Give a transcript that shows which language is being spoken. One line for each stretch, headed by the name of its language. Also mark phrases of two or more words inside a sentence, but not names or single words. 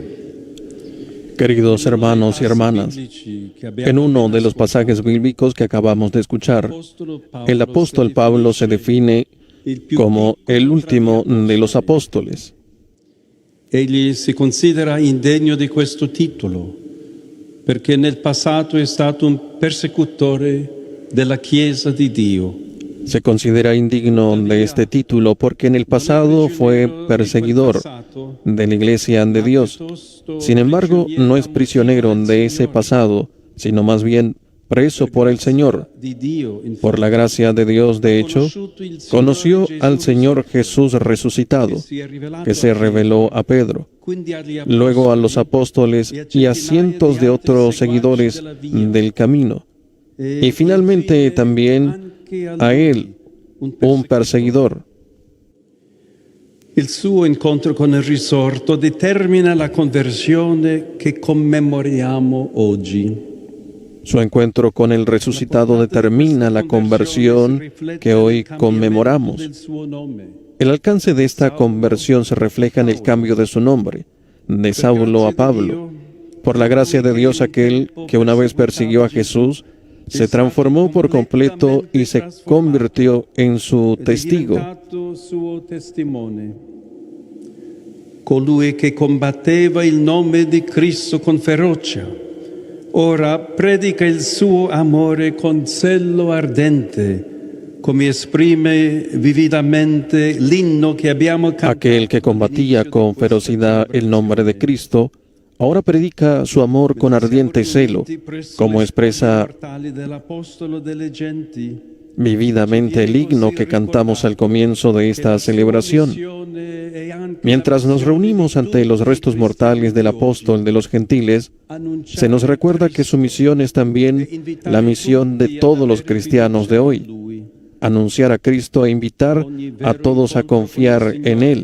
Spanish: Queridos hermanos y hermanas, en uno de los pasajes bíblicos que acabamos de escuchar, el apóstol Pablo se define como el último de los apóstoles.
Italian: egli si considera indegno di questo titolo perché nel passato è stato un persecutore della Chiesa di Dio.
Spanish: Se considera indigno de este título porque en el pasado fue perseguidor de la Iglesia de Dios. Sin embargo, no es prisionero de ese pasado, sino más bien preso por el Señor. Por la gracia de Dios, de hecho, conoció al Señor Jesús resucitado, que se reveló a Pedro, luego a los apóstoles y a cientos de otros seguidores del camino, y finalmente también a él, un perseguidor.
Italian: Il suo incontro con il risorto determina la conversione che commemoriamo oggi.
Spanish: Su encuentro con el resucitado determina la conversión que hoy conmemoramos. El alcance de esta conversión se refleja en el cambio de su nombre, de Saulo a Pablo. Por la gracia de Dios, aquel que una vez persiguió a Jesús, se transformó por completo y se convirtió en su testigo.
Italian: Colui che combatteva il nome di Cristo con ferocia, ora predica il suo amore con zelo ardente, come esprime vividamente l'inno che abbiamo cantato.
Spanish: Aquel que combatía con ferocidad el nombre de Cristo, ahora predica su amor con ardiente celo, como expresa vividamente el himno que cantamos al comienzo de esta celebración. Mientras nos reunimos ante los restos mortales del apóstol de los gentiles, se nos recuerda que su misión es también la misión de todos los cristianos de hoy: anunciar a Cristo e invitar a todos a confiar en Él.